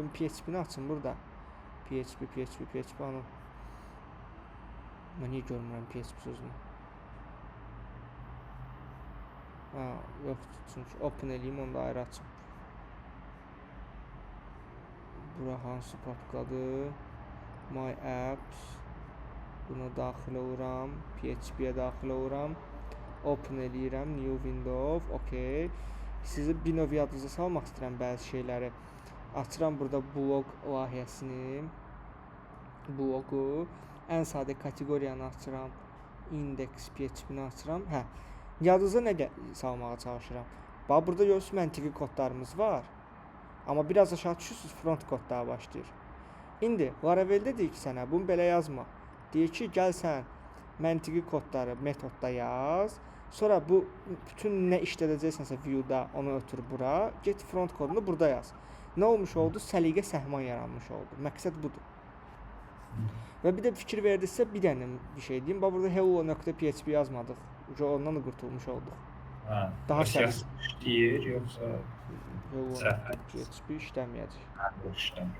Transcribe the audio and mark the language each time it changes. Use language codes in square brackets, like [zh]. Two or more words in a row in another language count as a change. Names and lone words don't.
[az] Ben PHP-ni açım burada. PHP anı. Mən niyə görmürəm PHP sözünü? Yoxdur. Çünki open eləyim, onu da ayrı açım. Bura hansı papkadır? [en] My apps. [az] Buna daxil oluram. PHP-yə daxil oluram. Open eləyirəm, [en] new window, [az] okey. Sizi bir növ yadınıza salmaq istəyirəm bəzi şeyləri. Açıram burada blog layihəsini, blogu, ən sadə kateqoriyanı açıram, index PHP-ni açıram. Yadınıza nə salmağa çalışıram? Bax, burada görürsünüz məntiqi kodlarımız var. Amma biraz aşağı düşürsünüz, front kodlar başlayır. İndi Laravel'də deyir ki, sənə bunu belə yazma. Deyir ki, gəl sən məntiqi kodları metodda yaz. Sonra bu bütün nə işlədəcəksənsə view-da onu ötür bura. Get front kodunu burada yaz. Nə olmuş oldu? Səliqə səhman yaranmış oldu. Məqsəd budur. Və bir də fikir verdinizsə bir dənə bir şey deyim. Bax burada hello.php yazmadıq. Ondan da qurtulmuş olduq. Daha səlis deyir, yoxsa hello.php işləməyəcək.